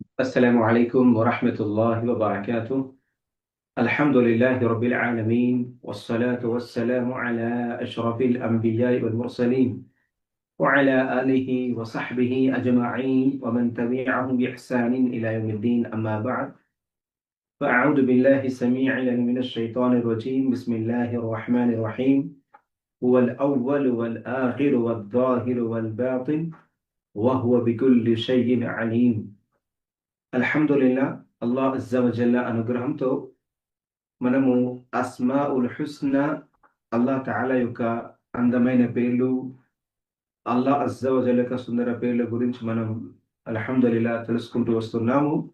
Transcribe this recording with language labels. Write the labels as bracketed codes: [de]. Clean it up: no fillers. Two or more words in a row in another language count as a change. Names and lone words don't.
[ar] السلام عليكم ورحمة الله وبركاته. الحمد لله رب العالمين، والصلاة والسلام على أشرف الأنبياء والمرسلين وعلى آله وصحبه أجمعين ومن تبعهم بإحسان إلى يوم الدين. أما بعد، فأعوذ بالله السميع العليم من الشيطان الرجيم. بسم الله الرحمن الرحيم. هو الأول والآخر والظاهر والباطن وهو بكل شيء عليم. الحمد لله, الله عز وجل [te] అనుగ్రహంతో మనము [ar] الأسماء الحسنى, الله تعالى [te] యొక్క అందమైన పేర్లు, [ar] الله عز وجل [te] యొక్క సుందర పేర్ల గురించి మనం [ar] الحمد لله [te] తెలుసుకుంటూ వస్తున్నాము.